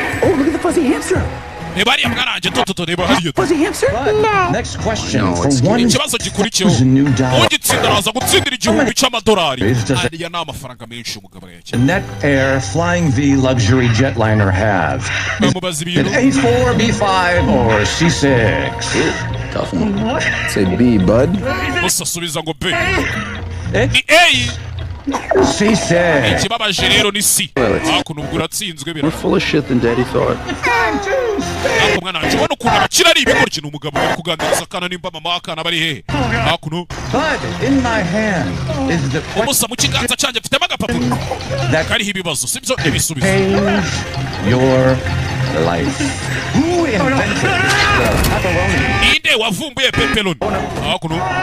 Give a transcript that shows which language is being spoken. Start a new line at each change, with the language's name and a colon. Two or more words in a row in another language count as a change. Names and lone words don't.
Kinyarwanda: reba ariya mwaranje toto reba hariya ikibazo gikurikiyeho ugitsinda araza gutsindira igihumbi cy'amadolari ariya ni amafaranga menshi umugabo yakira
English: Net Air Flying V Luxury Jetliner have
Kinyarwanda: bamubaza ibintu
English: A4, B5 or C6. Tough one. Say B, bud.
Kinyarwanda: Musa subiza ngo B ni A C6. ikibabaje rero ni C hakuno ubwo uratsinzwe
English: We're full of shit than Daddy thought.
Kinyarwanda: umwana wanjye ubona ukuntu abakira ari ibigoryi ni umugabo uri kuganiriza akana nimba mama akana bari hehe hakuno umusa mu kiganza cyanjye mfitemo agapapuro kariho ibibazo sibyo ibisubizo ninde wavumbuye pepperoni hakuno